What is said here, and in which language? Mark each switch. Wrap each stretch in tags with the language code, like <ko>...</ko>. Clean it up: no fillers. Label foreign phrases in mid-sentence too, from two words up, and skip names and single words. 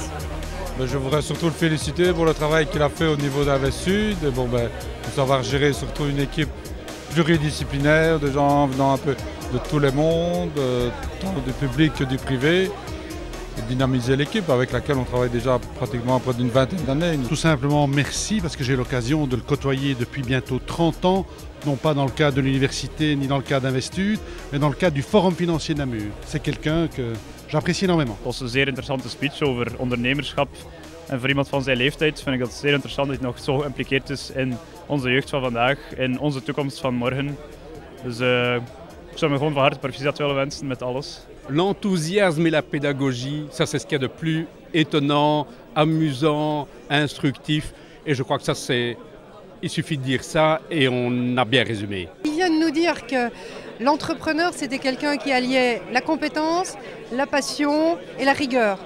<fr>Je voudrais surtout le féliciter pour le travail qu'il a fait au niveau d'Invest-Sud, pour savoir gérer surtout une équipe pluridisciplinaire, de gens venant un peu de tous les mondes, tant du public que du privé, et dynamiser l'équipe avec laquelle on travaille déjà pratiquement près d'une vingtaine d'années. Tout simplement merci parce que j'ai l'occasion de le côtoyer depuis bientôt 30 ans, non pas dans le cadre de l'université ni dans le cadre d'Invest-Sud, mais dans le cadre du Forum Financier Namur. C'est quelqu'un que j'apprécie énormément.</fr> <nl>Het was een zeer interessante speech over ondernemerschap. En voor iemand van zijn leeftijd vind ik dat zeer interessant dat hij nog zo geïmpliqueerd is in onze jeugd van vandaag, in onze toekomst van morgen. Dus ik zou me gewoon van harte proficiat willen wensen met alles.</nl> <fr>L'enthousiasme et la pédagogie, ça c'est ce qu'il y a de plus étonnant, amusant, instructif. Et je crois que ça c'est... Il suffit de dire ça et on a bien résumé. Il vient de nous dire que l'entrepreneur c'était quelqu'un qui alliait la compétence, la passion et la rigueur.</fr>